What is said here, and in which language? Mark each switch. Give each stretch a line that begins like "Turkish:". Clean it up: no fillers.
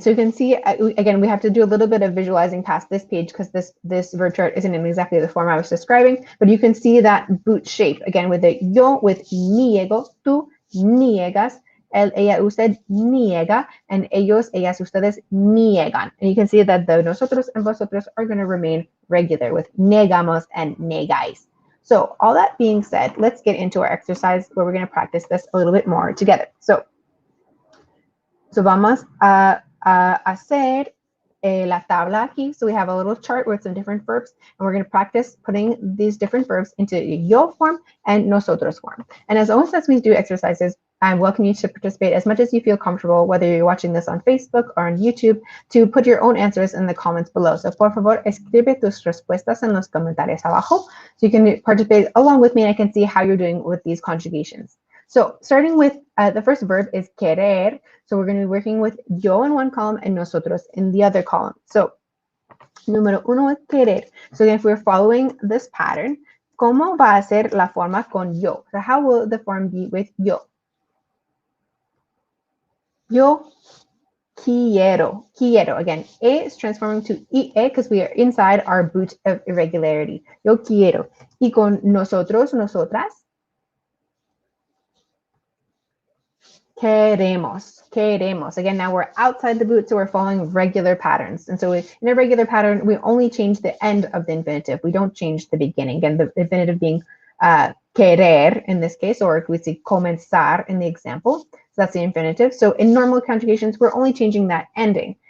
English: So you can see, again, we have to do a little bit of visualizing past this page because this verb chart isn't in exactly the form I was describing, but you can see that boot shape, again, with the yo, with niego, tú niegas, él, ella, usted niega, and ellos, ellas, ustedes niegan. And you can see that the nosotros and vosotros are going to remain regular with negamos and negáis. So all that being said, let's get into our exercise where we're going to practice this a little bit more together.
Spanish: So vamos a hacer la tabla aquí.
English: So we have a little chart with some different verbs, and we're going to practice putting these different verbs into yo form and nosotros form. And as always, as we do exercises, I welcome you to participate as much as you feel comfortable, whether you're watching this on Facebook or on YouTube, to put your own answers in the comments below. So
Spanish: por favor, escribe tus respuestas en los comentarios abajo
English: so you can participate along with me and I can see how you're doing with these conjugations. So starting with the first verb is querer. So we're going to be working with yo in one column and nosotros in the other column.
Spanish: So número uno es querer.
English: So if we're following this pattern,
Spanish: ¿cómo va a ser la forma con yo?
English: So how will the form be with yo?
Spanish: Yo quiero. Quiero.
English: Again, E is transforming to IE because we are inside our boot of irregularity.
Spanish: Yo quiero. Y con nosotros, nosotras, queremos. Queremos.
English: Again, now we're outside the boot, so we're following regular patterns. And so in a regular pattern, we only change the end of the infinitive. We don't change the beginning. Again, the infinitive being querer in this case, or if we say comenzar in the example. So that's the infinitive. So in normal conjugations, we're only changing that ending.